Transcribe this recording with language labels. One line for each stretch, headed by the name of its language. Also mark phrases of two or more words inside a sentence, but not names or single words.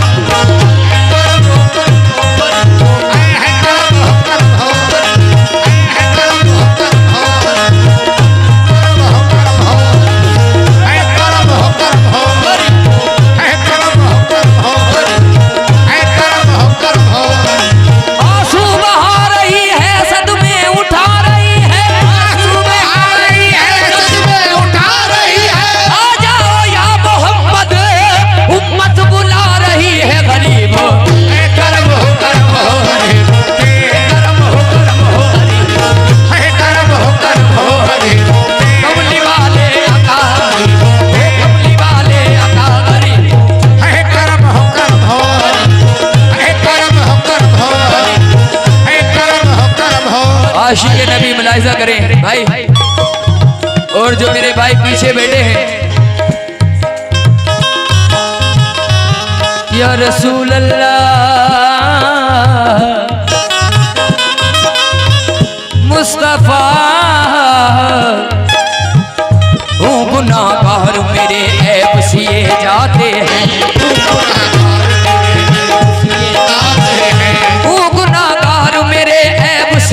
Hindi: अहे करम हो करम हो। अहे करम हो करम हो। अहे करम हो करम हो। अहे करम हो करम हो। अहे करम हो करम हो। आंसू बहा रही है सदमे उठा रही है, आंसू बहा रही है सदमे उठा रही है। आ जाओ या मोहम्मद उम्मत बुला रही है गरीबों, अहे करम हो करम हो गरीबों पे करम हो गरीबों, अहे करम हो करम हो गरीबों पे कमली वाले आका, कमली वाले आका गरीबों, अहे करम हो करम हो। अहे करम हो करम हो। अहे करम हो करम हो। आशिक़े नबी मुलाहिजा करें भाई, और जो मेरे भाई पीछे बैठे हैं,
Arabic: يا رسول الله
Hindi: मुस्तफा, हूँ गुनाहगार मेरे ऐब सिए जाते हैं, हूँ गुनाहगार मेरे ऐब